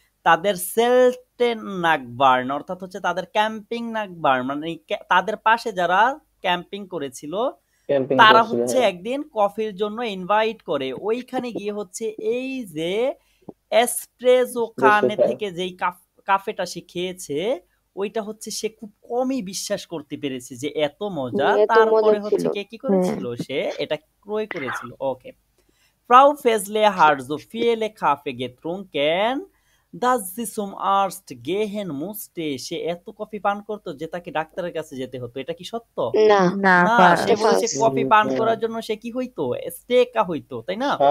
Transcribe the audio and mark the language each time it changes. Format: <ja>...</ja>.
<bn>তাদের সেলটেন নাগবার্ন অর্থাৎ হচ্ছে তাদের ক্যাম্পিং নাগবার্ন মানে তাদের পাশে যারা ক্যাম্পিং করেছিল তারা হচ্ছে একদিন কফির জন্য ইনভাইট করে। ওইখানে গিয়ে হচ্ছে এই যে এসপ্রেসো কানে থেকে যেই কাফেটা সে খেয়েছে ওইটা হচ্ছে সে খুব কমই বিশ্বাস করতে পেরেছে যে এত মজা। তারপরে হচ্ছে কি করেছিল, সে এটা ক্রয় করেছিল।</bn> <de>ওকে, Frau Fesle hat so viele Kaffee getrunken, dass sie zum Arzt gehen musste.</de> <bn>সে এত কফি পান করতো যে তাকে ডাক্তারের কাছে যেতে হতো। এটা কি সত্য? না না, না,</bn> <en>false.</en> <bn>সে বলেছে কফি পান করার জন্য সে কি হইতো, স্টেকা হইতো, তাই না?</bn>